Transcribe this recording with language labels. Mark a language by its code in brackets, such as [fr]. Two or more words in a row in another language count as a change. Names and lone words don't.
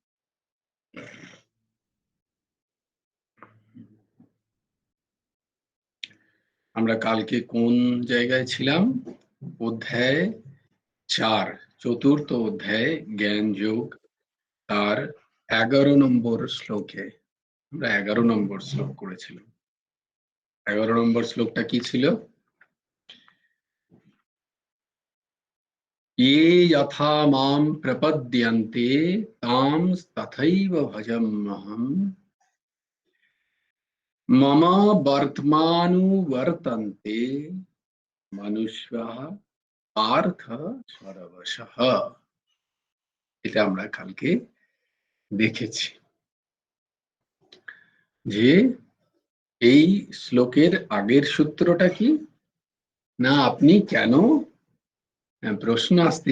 [bn] আমরা কালকে কোন জায়গায় ছিলাম? অধ্যায় 4, চতুর্থ অধ্যায় জ্ঞান যোগ, তার 11 নম্বর শ্লোকে আমরা 11 নম্বর শ্লোক করেছিলাম। 11 নম্বর শ্লোকটা কি ছিল? [sa] ये यथा मां प्रपद्यन्ते तां तथैव भजाम्यहम् मम वर्तमानुवर्तन्ते मनुष्याः पार्थ সর্বশঃ। [bn] এটা আমরা কালকে দেখেছি যে এই শ্লোকের আগের সূত্রটা কি না, আপনি কেন, প্রশ্ন আসতেই